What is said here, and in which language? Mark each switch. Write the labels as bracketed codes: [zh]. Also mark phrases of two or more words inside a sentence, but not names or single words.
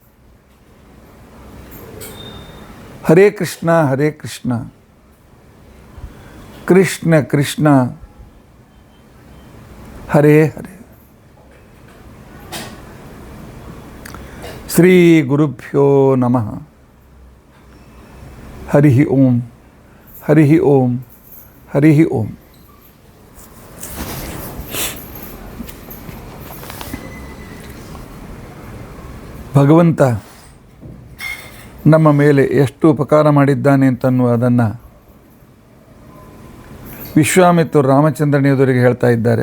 [sa] ಹರೇ ಕೃಷ್ಣ ಕೃಷ್ಣ ಕೃಷ್ಣ ಹರೇ ಹರೇ. ಶ್ರೀ ಗುರುಭ್ಯೋ ನಮಃ. ಹರಿ ಓಂ, ಹರಿ ಓಂ, ಹರಿ ಓಂ. [kn] ಭಗವಂತ ನಮ್ಮ ಮೇಲೆ ಎಷ್ಟು ಉಪಕಾರ ಮಾಡಿದ್ದಾನೆ ಅಂತನ್ನುವುದನ್ನು ವಿಶ್ವಾಮಿತ್ರರು ರಾಮಚಂದ್ರನ ಎದುರಿಗೆ ಹೇಳ್ತಾ ಇದ್ದಾರೆ.